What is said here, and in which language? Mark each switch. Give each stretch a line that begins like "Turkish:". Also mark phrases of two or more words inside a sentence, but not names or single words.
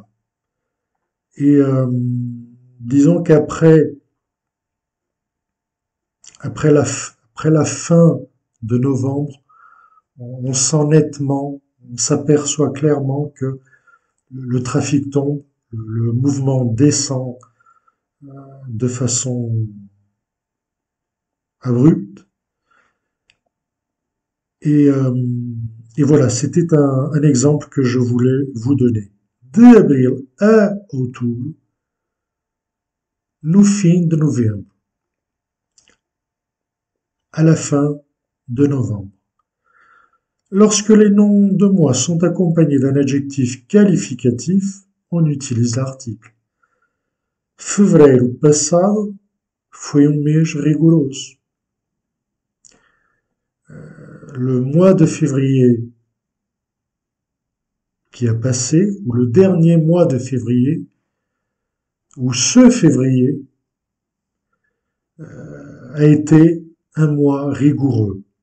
French: Et disons après la fin de novembre, on sent nettement, on s'aperçoit clairement que le trafic tombe, le mouvement descend de façon abrupte. Et, euh, et voilà, c'était un exemple que je voulais vous donner.
Portuguese: De abril à outubro, no fim de novembro,
French: à la fin de novembre. Lorsque les noms de mois sont accompagnés d'un adjectif qualificatif, on utilise l'article.
Portuguese: Fevereiro passado foi mês rigoroso.
French: Le mois de février qui a passé, ou le dernier mois de février, ou ce février, a été un mois rigoureux.